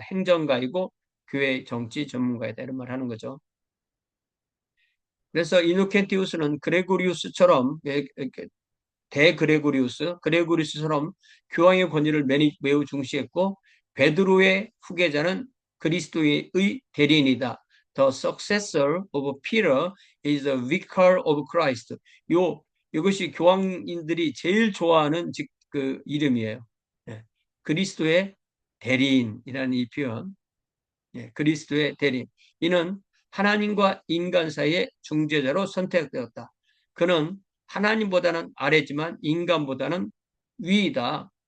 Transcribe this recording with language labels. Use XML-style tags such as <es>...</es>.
<ko>행정가이고 교회 정치 전문가이다. 이런 말 하는 거죠. 그래서 이노켄티우스는 그레고리우스처럼 그레고리우스처럼 교황의 권위를 매우 중시했고 베드로의 후계자는 그리스도의 대리인이다.</ko> <en>The successor of Peter is the vicar of Christ.</en> <ko>이것이 교황인들이 제일 좋아하는 그 이름이에요. 예, 그리스도의 대리인이라는 이 표현. 예, 그리스도의 대리인. 이는 하나님과 인간 사이의 중재자로 선택되었다. 그는 하나님보다는 아래지만 인간보다는 위이다.</ko>